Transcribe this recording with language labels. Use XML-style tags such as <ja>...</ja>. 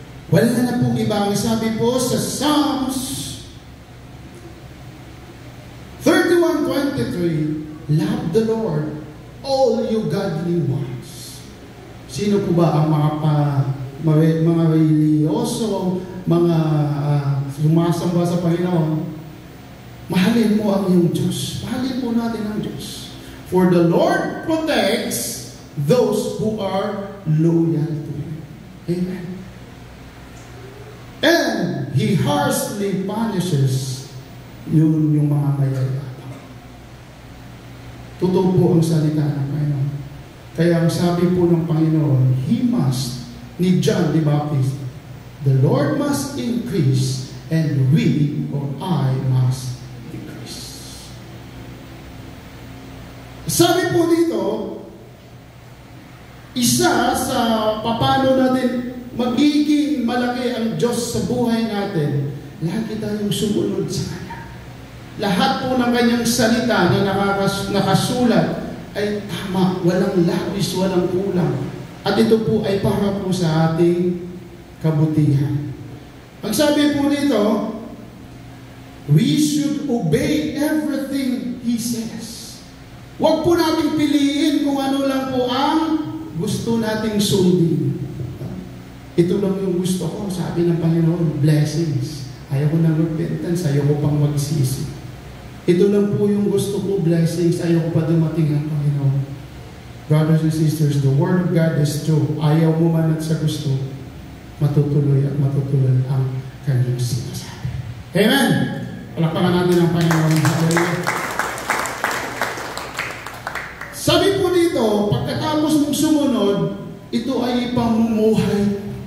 <tl>Wala na pong iba. Ang sabi po sa Psalms 31:23,</tl> <en>love the Lord, all you godly ones.</en> <tl>Sino po ba ang mga religyoso, mga sumasamba sa Panginoon? Mahalin mo ang iyong Diyos. Mahalin po natin ang Diyos.</tl> <en>For the Lord protects those who are loyal to Him. Amen. And He harshly punishes</en> <tl>yung mga mayayabang. Totoo po ang salita ng Panginoon. Kaya ang sabi po ng Panginoon, ni</tl> <en>John the Baptist, the Lord must increase and we or I must decrease.</en> <tl>Sabi po dito, isa sa paano natin magiging malaki ang Diyos sa buhay natin, lagi tayong sumunod sa Kanya. Lahat po ng Kanyang salita na nakasulat ay tama, walang labis, walang kulang. At ito po ay para po sa ating kabutihan. Ang sabi po dito,</tl> <en>we should obey everything He says.</en> <tl>Huwag po nating piliin kung ano lang po ang gusto nating sundin. Ito lang yung gusto ko, sabi ng Panginoon, blessings. Ayaw ko ng repentance, ayaw ko pang magsisi. Ito lang po yung gusto ko, blessings, ayaw ko pa dumating ang Panginoon.</tl> <en>Brothers and sisters, the Word of God is true.</en> <tl>Ayaw mo man at sa gusto, matutuloy at matutuloy ang kanyang sinasabi. Amen! Palakpakan natin ang Panginoon. Hallelujah! Sabi po dito, pagkatapos mong sumunod, ito ay ipamumuhay.</tl>